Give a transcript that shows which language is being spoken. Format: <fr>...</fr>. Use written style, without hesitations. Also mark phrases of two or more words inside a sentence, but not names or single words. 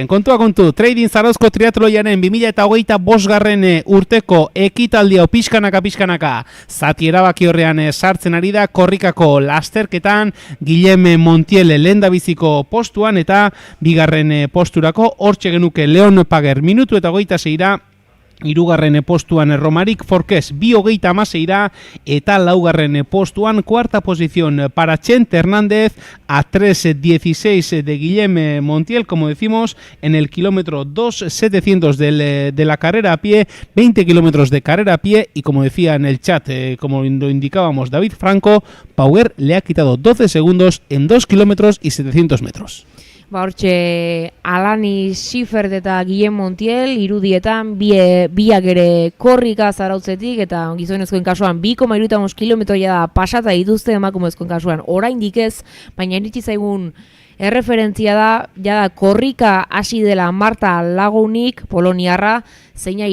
<eu>Kontua kontu, Trading Zarauzko triatloiaren 2025 urteko ekitaldia pixkanaka zati erabaki horrean sartzen ari da, korrikako lasterketan Guillem Montiel lehendabiziko postuan, eta bigarren posturako hortxe genuke Leon Power minutu eta 26ra, hirugarren postuan Romaric Forqués 2:26 eta laugarren postuan</eu> <es>cuarta posición para Chent Hernández a 3:16 de Guillem Montiel, como decimos, en el kilómetro 2.700 de la carrera a pie, 20 kilómetros de carrera a pie, y como decía en el chat, como lo indicábamos David Franco, Power le ha quitado 12 segundos en 2 kilómetros y 700 metros.</es> <eu>Hortxe Alani Schiffer eta Guillem Montiel irudietan biak ere korrika Zarautzetik, eta gizonezkoen kasuan 2,75 kilometroia da pasata dituzte, emakumezkoen kasuan oraindik ez, baina iritsi zaigun erreferentzia da korrika hasi dela Marta Lagunik, poloniarra, zeina</eu>